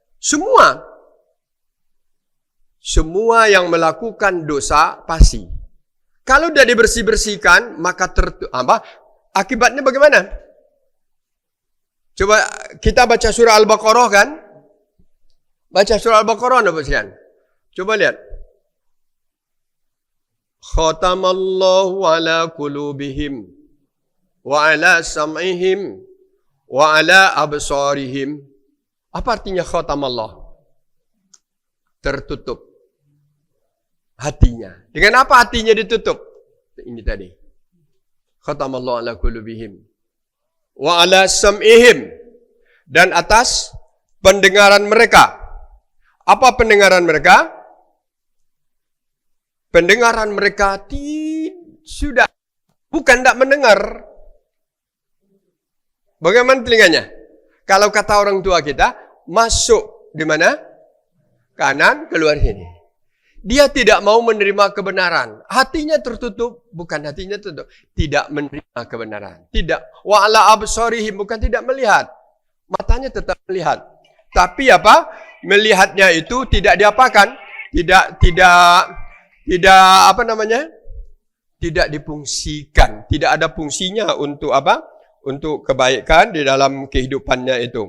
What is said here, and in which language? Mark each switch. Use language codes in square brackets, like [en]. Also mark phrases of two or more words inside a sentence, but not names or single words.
[id] Semua yang melakukan dosa pasti. Kalau dia dibersih-bersihkan, maka akibatnya bagaimana? Coba kita baca surah Al-Baqarah kan? Baca surah Al-Baqarah Bapak sekalian. Coba lihat. [ar] ختم الله على قلوبهم وعلى سمعهم وعلى أبصارهم. [id] Apa artinya khatamallah? Tertutup hatinya. Dengan apa hatinya ditutup? Ini tadi. [ar] ختم الله على قلوبهم وعلى سمعهم, [id] dan atas pendengaran mereka. Apa pendengaran mereka? Pendengaran mereka sudah bukan tidak mendengar. Bagaimana telinganya? Kalau kata orang tua kita, masuk di mana? Kanan, keluar sini. Dia tidak mau menerima kebenaran. Hatinya tertutup, bukan hatinya tertutup. Tidak menerima kebenaran. Tidak. [ar] وعلى أبصارهم, [id] bukan tidak melihat. Matanya tetap melihat. Tapi apa? Melihatnya itu tidak diapakan? Tidak apa namanya? Tidak difungsikan. Tidak ada fungsinya untuk apa? Untuk kebaikan di dalam kehidupannya itu.